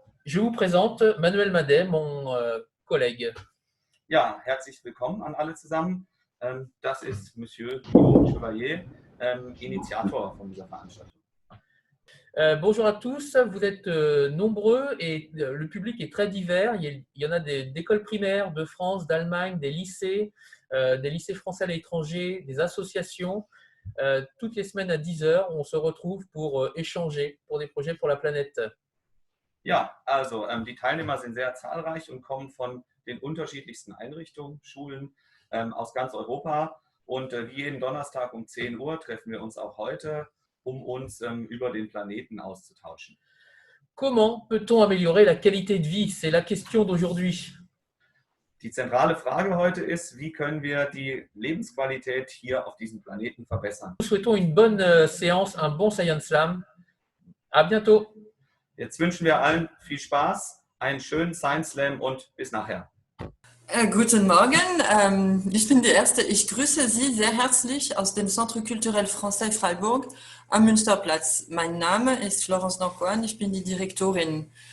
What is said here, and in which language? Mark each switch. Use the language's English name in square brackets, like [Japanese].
[French] Je vous présente Manuel Madet, mon collègue. [German] Ja, herzlich willkommen an alle zusammen. Das ist Monsieur Guillaume Chevalier, Initiator von dieser Veranstaltung. [French] Bonjour à tous, vous êtes nombreux et le public est très divers. Il y en a d'écoles primaires de France, d'Allemagne, des lycées français à l'étranger, des associations. Toutes les semaines à 10 heures, on se retrouve pour échanger pour des projets pour la planète. [German] Ja, also die Teilnehmer sind sehr zahlreich und kommen von den unterschiedlichsten Einrichtungen, Schulen aus ganz Europa. Und wie jeden Donnerstag um 10 Uhr treffen wir uns auch heute, um uns über den Planeten auszutauschen. [French] Comment peut-on améliorer la qualité de vie? C'est la question d'aujourd'hui. [German] Die zentrale Frage heute ist, wie können wir die Lebensqualität hier auf diesem Planeten verbessern? [French] Nous souhaitons une bonne séance, un bon Science Slam. À bientôt. [German] Jetzt wünschen wir allen viel Spaß, einen schönen Science Slam und bis nachher. Guten Morgen, ich bin die Erste. Ich grüße Sie sehr herzlich aus dem Centre Culturel Français Freiburg am Münsterplatz. Mein Name ist Florence Dancoine, ich bin die Direktorin.